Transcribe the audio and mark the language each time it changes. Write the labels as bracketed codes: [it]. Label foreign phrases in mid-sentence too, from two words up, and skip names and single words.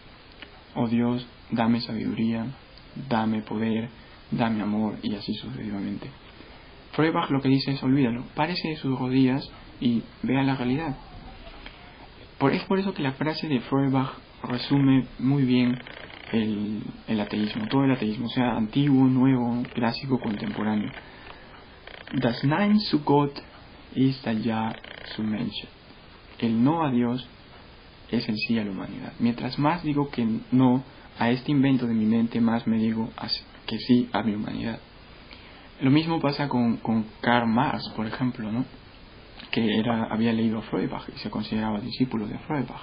[es] Oh Dios, dame sabiduría, dame poder, dame amor, y así sucesivamente. Feuerbach lo que dice es: olvídalo, párese de sus rodillas y vea la realidad. Es por eso que la frase de Feuerbach resume muy bien el ateísmo, todo el ateísmo, sea antiguo, nuevo, clásico, contemporáneo. [de] Das Nein zu Gott ist das Ja zu Menschen. [es] El no a Dios es el sí a la humanidad. Mientras más digo que no a este invento de mi mente, más me digo que sí a mi humanidad. Lo mismo pasa con Karl Marx, por ejemplo, ¿no? había leído a Feuerbach y se consideraba discípulo de Feuerbach.